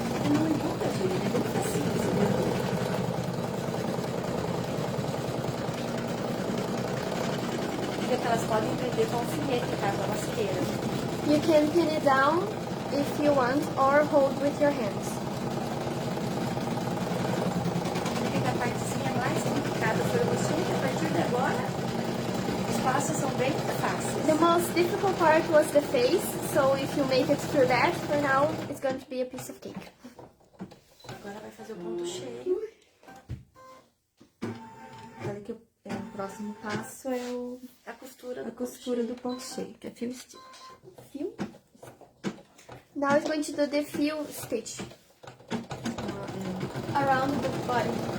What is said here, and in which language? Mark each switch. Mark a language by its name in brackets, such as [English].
[Portuguese] Não importa, Júlia, é muito facinho, entendeu? Diga que elas podem prender com alfinete, caso elas queiram. [English] You can pin it down if you want or hold with your hands. [Portuguese] Diga que a partezinha mais complicada foi você, que a partir de agora os passos são bem fáceis. [English] The most difficult part was the face, so if you make it through that, for now, it's going to be a piece of cake. [Portuguese] Agora vai fazer o ponto cheio. Olha que o próximo passo é A costura a costura do ponto cheio, que é fio stitch. [English] Feel? Now it's going to do the feel stitch around the body.